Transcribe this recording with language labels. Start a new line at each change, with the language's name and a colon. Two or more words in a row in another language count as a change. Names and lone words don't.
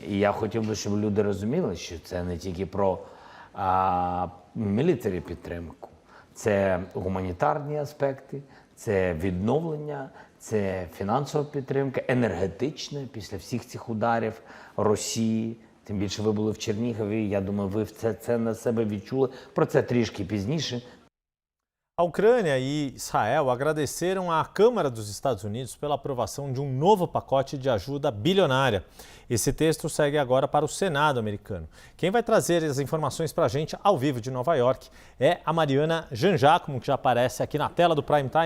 Ukrainian: І я хотів би, щоб люди розуміли, що це не тільки про мілітарі підтримку, це гуманітарні аспекти, це відновлення, це фінансова підтримка, енергетична після всіх цих ударів Росії. Тим більше ви були в Чернігові, я думаю, ви це на себе відчули. Про це трішки пізніше.
Portuguese: A Ucrânia e Israel agradeceram à Câmara dos Estados Unidos pela aprovação de um novo pacote de ajuda bilionária. Esse texto segue agora para o Senado americano. Quem vai trazer as informações para a gente ao vivo de Nova York é a Mariana Jangiacomo, que já aparece aqui na tela do Prime Time.